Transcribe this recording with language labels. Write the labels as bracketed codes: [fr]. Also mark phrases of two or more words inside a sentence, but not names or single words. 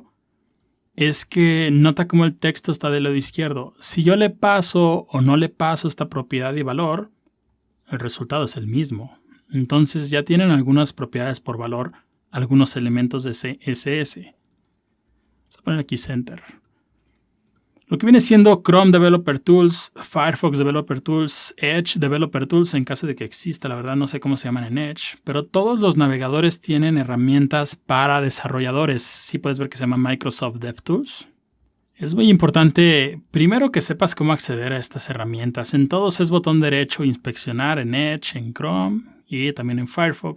[es] Es que nota cómo el texto está del lado izquierdo. Si yo le paso o no le paso esta propiedad y valor, el resultado es el mismo. Entonces ya tienen algunas propiedades por valor, algunos elementos de CSS. Vamos a poner aquí center. Lo que viene siendo Chrome Developer Tools, Firefox Developer Tools, Edge Developer Tools, en caso de que exista, la verdad no sé cómo se llaman en Edge, pero todos los navegadores tienen herramientas para desarrolladores. Sí puedes ver que se llama Microsoft DevTools. Es muy importante, primero, que sepas cómo acceder a estas herramientas. En todos es botón derecho, inspeccionar, en Edge, en Chrome y también en Firefox.